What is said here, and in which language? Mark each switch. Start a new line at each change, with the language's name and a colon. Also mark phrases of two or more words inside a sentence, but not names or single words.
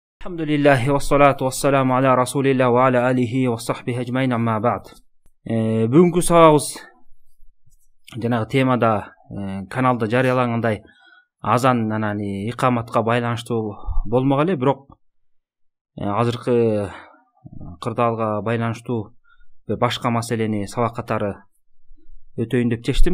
Arabic: الحمد لله والصلاة والسلام على رسول الله وعلى آله وصحبه أجمعين أما بعد.
Kyrgyz: Бүгүнкү сабагыбыз жанагы темада каналда жарыялангандай азан анан икаматка байланыштуу болмок эле, бирок азыркы кырдаалга байланыштуу башка маселени сабак катары өтөйүн деп чечтим.